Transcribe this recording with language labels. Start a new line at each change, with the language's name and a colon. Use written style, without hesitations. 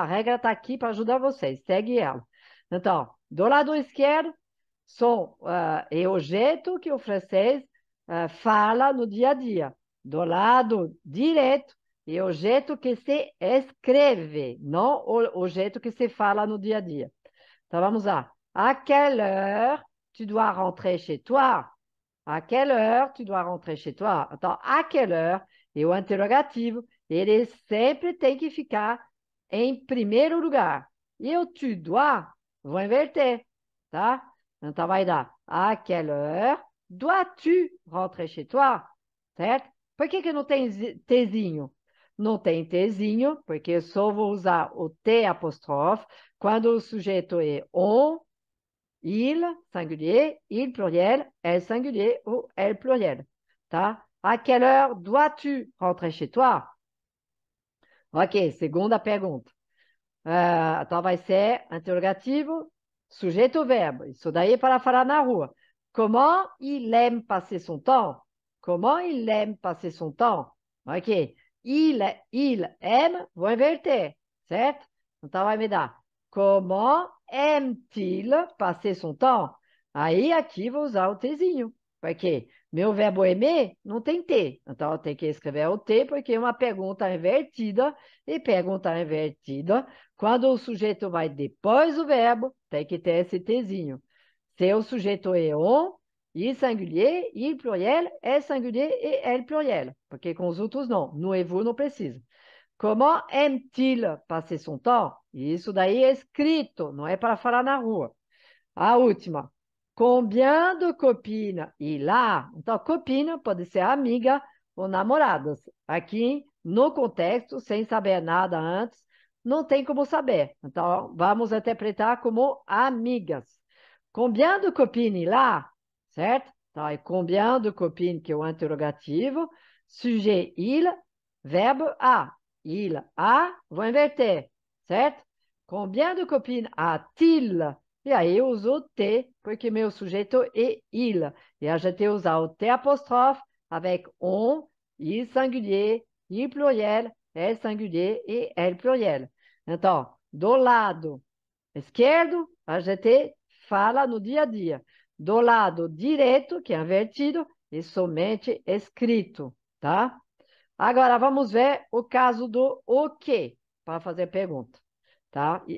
Portuguese: A regra está aqui para ajudar vocês, segue ela. Então, do lado esquerdo, são é o jeito que o francês fala no dia a dia. Do lado direito, é o jeito que se escreve, não o jeito que se fala no dia a dia. Então, vamos lá.
French: À quelle heure tu dois rentrer chez toi? À quelle heure tu dois rentrer chez toi?
Portuguese: Então,
French: à quelle heure
Portuguese: é o interrogativo, ele sempre tem que ficar em primeiro lugar. E o tu dois, vou inverter, tá?
French: Então, vai dar à quelle heure dois-tu rentrer chez toi?
Portuguese: Certo? Por que não tem Tzinho? Não tem Tzinho, porque eu só vou usar o T apóstrofe quando o sujeito é on, il, singulier, il, pluriel, elle, singulier ou elle, pluriel. Tá?
French: À quelle heure dois-tu rentrer chez toi?
Portuguese: Ok, segunda pergunta. Então vai ser interrogativo, sujeito, verbo. Isso daí é para falar na rua.
French: Comment il aime passer son temps? Comment il aime passer son temps? Ok.
Portuguese: Il aime, vou inverter, certo? Então vai me dar.
French: Comment aime-t-il passer son temps?
Portuguese: Aí aqui vou usar o Tzinho. Porque meu verbo aimer não tem T. Então eu tenho que escrever o T porque é uma pergunta invertida. E pergunta invertida, quando o sujeito vai depois do verbo, tem que ter esse Tzinho. Se o sujeito é on, il singulier, il pluriel, elle singulier e elle pluriel. Porque com os outros não. No et vous não precisa.
French: Comment aime-t-il passer son temps?
Portuguese: Isso daí é escrito, não é para falar na rua. A última.
French: Combien de copines il a?
Portuguese: Então, copine pode ser amiga ou namoradas. Aqui, no contexto, sem saber nada antes, não tem como saber. Então, vamos interpretar como amigas.
French: Combien de copines il a?
Portuguese: Certo? Então, é combien de copines, que é o interrogativo.
French: Sujet il,
Portuguese: verbo a.
French: Il a,
Portuguese: vou inverter. Certo?
French: Combien de copines a-t-il?
Portuguese: E aí eu uso o T, porque meu sujeito é il. E a gente usa o T apóstrofe avec on, il singulier, il pluriel, elle singulier e elle pluriel. Então, do lado esquerdo, a gente fala no dia a dia. Do lado direito, que é invertido, é somente escrito, tá? Agora, vamos ver o caso do o que, para fazer pergunta. Tá?